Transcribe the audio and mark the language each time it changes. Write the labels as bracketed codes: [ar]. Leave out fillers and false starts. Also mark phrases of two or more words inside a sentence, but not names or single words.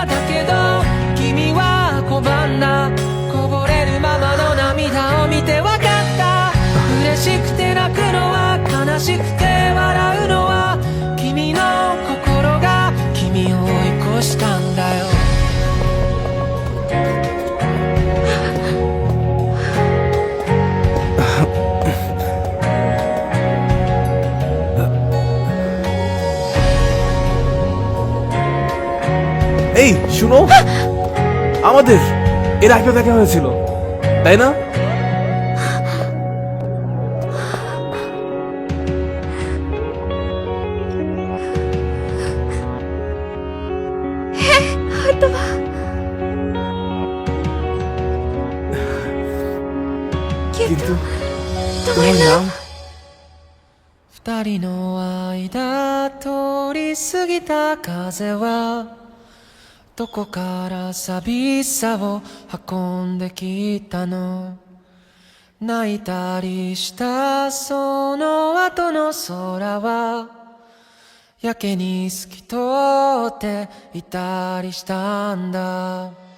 [ja] だけど君は拒んだ。こぼれるままの涙を見てわかった。嬉しくて泣くのは、悲しくて笑うのは、君の心が君を追い越したんだよ。 [bn] এই শুনো, আমাদের এর আগে দেখা হয়েছিল তাই না? হয়তোবা। কিন্তু তোমার নাম? [ja] 二人の間通り過ぎた風はどこから寂しさを運んできたの。泣いたりしたその後の空はやけに透き通っていたりしたんだ。